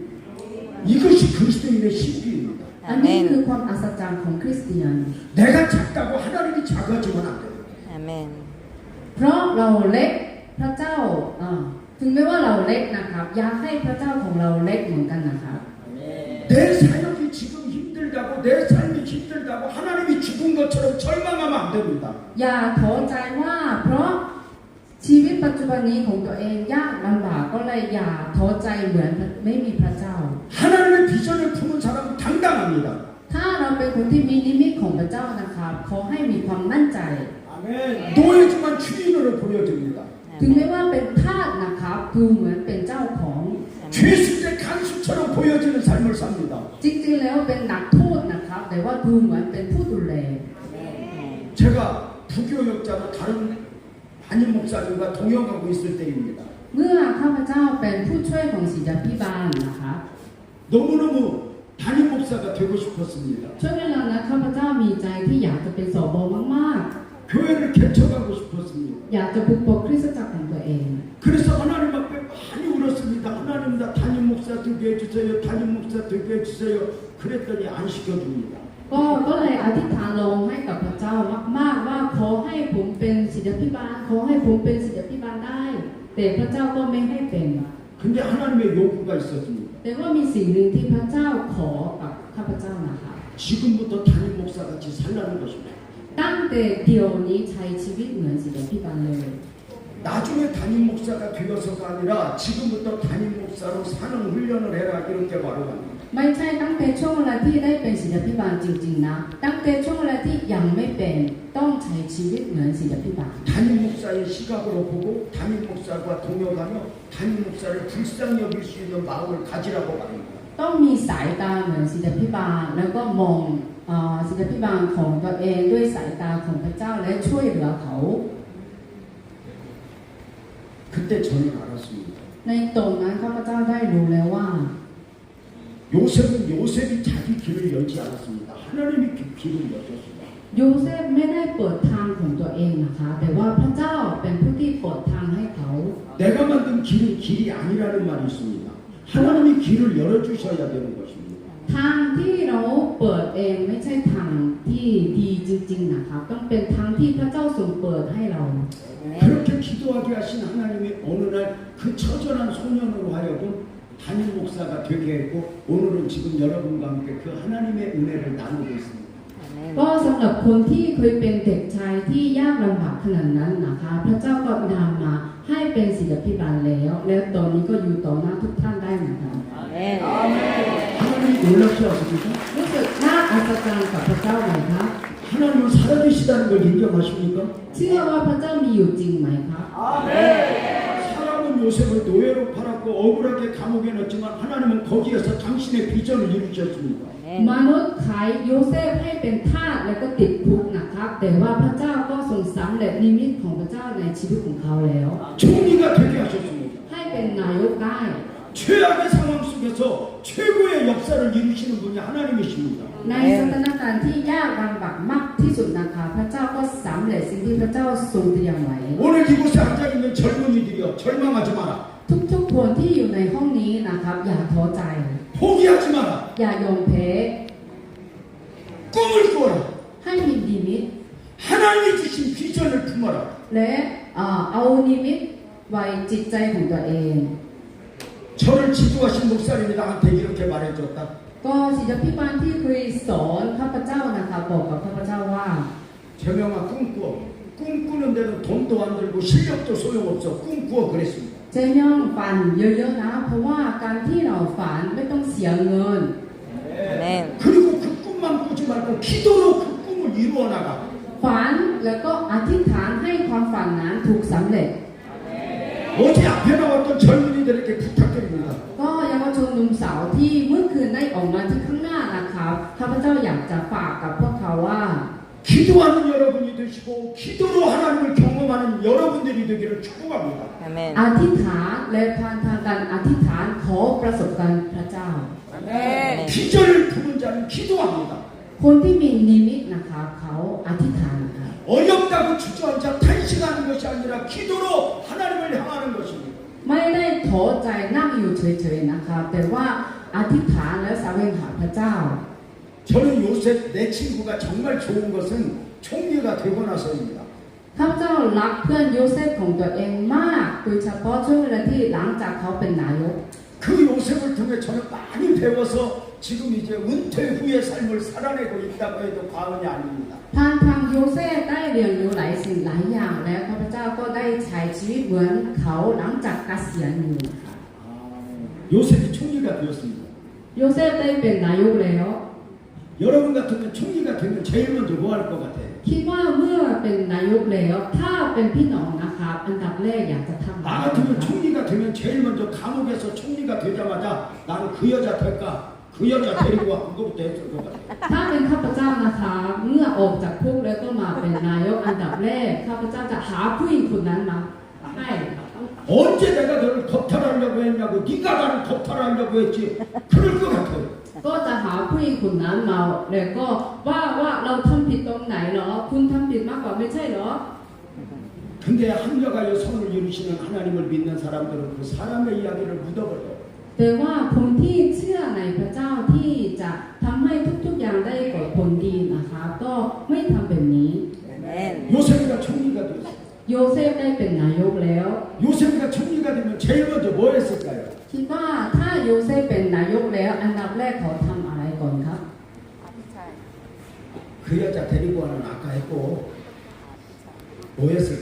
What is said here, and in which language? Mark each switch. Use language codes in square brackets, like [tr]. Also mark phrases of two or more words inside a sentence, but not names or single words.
[ko] 이것이 그리스도인의 신비입니다. [th] อันนี้คือความอัศจรรย์ของคริสเตียน [ko] 내가 작다고 하나님이 작아지면 안 돼요. 아멘. [th] เพราะเราเล็กพระเจ้าถึงแม้ว่าเราเล็กนะครับอยากให้พระเจ้าของเราเล็กเหมือนกันนะครับ [ko] 내 사역이 지금 힘들다고 내 삶이 힘들다고 하나님이 죽은 것처럼 절망하면 안 됩니다. [th] อย่าท้อใจว่าเพราะชีวิตปัจจุบันนี้ของตัวเองยากลำบากก็เลยอย่าท้อใจเหมือนไม่มีพระเจ้า [ko] 하나님의 비전을 품은 사람은 당당합니다. [th] ถ้าเราเป็นคนที่มีนิมิตของพระเจ้านะครับขอให้มีความมั่นใจ [ko] 노예지만 주인으로 보여집니다. [th] ถึงแม้ว่าเป็นทาสนะครับดูเหมือนเป็นเจ้าของ [ko] 죄수의 간수처럼 보여지는 삶을 삽니다. [th] จริงๆแล้วเป็นนักโทษนะครับ แต่ว่าดูเหมือนเป็นผู้ดูแล [ko] 제가 부교역자로 다른 담임 목사님과 동역하고 있을 때입니다. [th] เมื่อข้าพเจ้าเป็นผู้ช่วยของศิษยาภิบาลนะครับ [ko] 너무너무 담임 목사가 되고 싶었습니다. [th] ช่วงเวลานั้นข้าพเจ้ามีใจที่อยากจะเป็นสบมาก [ko] 교회를 개척하고 싶었습니다. [th] ๆ อยากจะบุกเบิกคริสตจักรของตัวเอง [ko] 그래서 하나님 앞에 많이 울었습니다. 하나님 나 담임 목사 되게 해주세요. 담임 목사 되게 해주세요. 그랬더니 안 시켜줍니다. [th] ก็เลยอธิษฐานลงให้กับพระเจ้ามากๆว่าขอให้ผมเป็นศิษยาภิบาลขอให้ผมเป็นศิษยาภิบาลได้ แต่พระเจ้าก็ไม่ให้เป็น [ko] 근데 하나님의 요구가 있었습니다. [th] แต่ว่ามีสิ่งหนึ่งที่พระเจ้าขอกับข้าพเจ้านะคะ [ko] 지금부터 담임 목사같이 살라는 것입니다. [th] ตั้งแต่เดี๋ยวนี้ใช้ชีวิตเหมือนศิษยาภิบาลเลย [ko] 나중에 담임 목사가 되어서가 아니라 지금부터 담임 목사로 사는 훈련을 해라 이렇게 말을 합니다. [th] ไม่ใช่ตั้งแต่ช่วงเวลาที่ได้เป็นศิษยาภิบาลจริงๆนะตั้งแต่ช่วงเวลาที่ยังไม่เป็นต้องใช้ชีวิตเหมือนศิษยาภิบาล [ko] 담임 목사의 시각으로 보고 담임 목사와 동역하며 담임 목사를 불쌍히 여길 수 있는 마음을 가지라고 말합니다. [th] ต้องมีสายตาเหมือนศิษยาภิบาลแล้วก็มองศิษยาภิบาลของตัวเองด้วยสายตาของพระเจ้าและช่วยเหลือเขา [ko] 그때 저는 알았습니다. [th] ในตรงนั้นข้าพเจ้าได้รู้แล้วว่า [ko] 요셉이 자기 길을 열지 않았습니다. 하나님이 길을 여셨습니다. [th] โยเซฟไม่ได้เปิดทางของตัวเองนะคะแต่ว่าพระเจ้าเป็นผู้ที่เปิดทางให้เขา [ko] 내가 만든 길은 길이 아니라는 말이 있습니다. 하나님이 길을 열어주셔야 되는 것입니다. [th] ทางที่เราเปิดเองไม่ใช่ทางที่ดีจริงๆนะคะต้องเป็นทางที่พระเจ้าทรงเปิดให้เรา [ko] 그렇게 기도하게 하신 하나님이 어느 날 그 처절한 소년으로 하여금 담임 목사가 되게 했고 오늘은 지금 여러분과 함께 그 하나님의 은혜를 나누고 있습니다. [th] ก็สำหรับคนที่เคยเป็นเด็กชายที่ยากลำบากขนาดนั้นนะคะพระเจ้าก็นำมาให้เป็นศิษยาภิบาลแล้วตอนนี้ก็อยู่ต่อหน้าทุกท่านได้เหมือนกัน [ko] 하나님 놀랍지 않습니까? [th] รู้สึกน่าอัศจรรย์กับพระเจ้าไหมคะ [ko] 하나님은 살아계시다는 걸 인정하십니까? [th] เชื่อว่าพระเจ้ามีอยู่จริงไหมคะ [ko] 사람은 요셉을 노예로 팔았고 억울하게 감옥에 넣었지만 하나님은 거기에서 당신의 비전을 이루셨습니다. [th] มนุษย์ขายโยเซฟให้เป็นทาสแล้วก็ติดคุกนะครับแต่ว่าพระเจ้าก็ทรงสำเร็จนิมิตของพระเจ้าในชีวิตของเขาแล้ว [ko] 총리가 되게 하셨습니다. [th] ให้เป็นนายกได้ [ko] 최악의 상황 속에서 최고의 역사를 이루시는 분이 하나님이십니다. [th] ในสถานการณ์ที่ยากลำบากมากที่สุดนะคะพระเจ้าก็สำเร็จสิ่งที่พระเจ้าทรงเตรียมไว้ [ko] 오늘 이곳에 앉아있는 젊은이들이여 절망하지 마라. [th] ทุกๆคนที่อยู่ในห้องนี้นะครับอย่าท้อใจ [ko] 포기하지 마라. [th] อย่ายอมแพ้ [ko] 꿈을 꾸어라. [th] ให้มีนิมิต [ko] 하나님이 주신 비전을 품어라. [th] และเอานิมิตไว้จิตใจของตัวเอง [ko] 저를 지도하신 목사님이 나한테 이렇게 말해줬다. [th] ก็ศิษยาภิบาลที่เคยสอนข้าพเจ้านะคะบอกกับข้าพเจ้าว่า [ko] 재명아 꿈꾸어. 꿈꾸는 데는 돈도 안 들고 실력도 소용없어. 꿈꾸어 그랬습니다. [th] เจย่องฝันเยอะๆนะเพราะว่าการที่เราฝันไม่ต้องเสียเงิน [ko] 그리고 그 꿈만 꾸지 말고 기도로 그 꿈을 이루어 나가. [th] ฝันแล้วก็อธิษฐานให้ความฝันนั้นถูกสำเร็จ [ko] 어제 앞에 나왔던 젊은이들에게 부탁드립니다. [th] ก็เยาวชนหนุ่มสาวที่เมื่อคืนได้ออกมาที่ข้างหน้านะครับข้าพเจ้าอยากจะฝากกับพวกเขาว่า [ko] 기도하는 여러분이 되시고 기도로 하나님을 경험하는 여러분들이 되기를 축복합니다. [th] อธิษฐานและผ่านทางการอธิษฐานขอประสบการณ์พระเจ้า [ko] 비전을 품은 자는 기도합니다. [th] คนที่มีนิมิตนะคะเขาอธิษฐานค่ะ [ko] 어렵다고 주저앉아 탄식하는 것이 아니라 기도로 하나님을 향하는 것입니다. [th] ไม่ได้ท้อใจนั่งอยู่เฉยๆนะคะแต่ว่าอธิษฐานและแสวงหาพระเจ้า [ko] 저는 요셉 내 친구가 정말 좋은 것은 총리가 되고 나서입니다. [th] ข้าพเจ้ารักเพื่อนโยเซฟของตัวเองมากโดยเฉพาะช่วงเวลาที่หลังจากเขาเป็นนายก [ko] 그 요셉을 통해 저는 많이 배워서 지금 이제 은퇴 후의 삶을 살아내고 있다고 해도 과언이 아닙니다. [th] ผ่านทางโยเซฟได้เรียนรู้หลายสิ่งหลายอย่างแล้วข้าพเจ้าก็ได้ใช้ชีวิตเหมือนเขาหลังจากเกษียณอยู่นะคะ [ko] 요셉이 총리가 되었습니다. [th] โยเซฟได้เป็นนายกแล้ว [ko] 여러분 같으면 총리가 되면 제일 먼저 뭐 할 것 같아요? [th] คิดว่าเมื่อเป็นนายกแล้วถ้าเป็นพี่น้องนะคะอันดับแรกอยากจะทำคะ [ko] 나 같으면 총리가 되면 제일 먼저 감옥에서 총리가 되자마자 나는 그 여자 될까? 그 여자 데리고 한 것부터 했을 것 같아. [th] ถ้าเป็นข้าพเจ้านะคะเมื่อออกจากคุกแล้วก็มาเป็นนายกอันดับแรกข้าพเจ้าจะหาผู้หญิงคนนั้นมาให้ [ko] 언제 내가 너를 겁탈하려고 했냐고 네가 나를 겁탈하려고 했지. 그럴 것 같아. [th] ก็จะหาผู้หญิงคนนั้นมาแล้วก็ว่าเราทำผิดตรงไหนเหรอคุณทำผิดมากกว่าไม่ใช่เหรอ [ko] 근데 합력하여 성을 이루시는 하나님을 믿는 사람들은 그 사람의 이야기를 묻어버려. [th] แต่ว่าคนที่เชื่อในพระเจ้าที่จะทำให้ทุกๆอย่างได้เกิดผลดีนะคะก็ไม่ทำแบบนี้ [ko] Amen. 요셉이가 총리가 됐어. [th] โยเซฟได้เป็นนายกแล้ว [ko] 요셉이가 총리가 되면 제일 먼저 뭐 했을까요? [th] คิดว่าถ้าโยเซฟเป็นนายกแล้วอันดับแรกเขาทำอะไรก่อนครับ [ko] 그 여자 데리고 와는 아까 했고 뭐 했을까?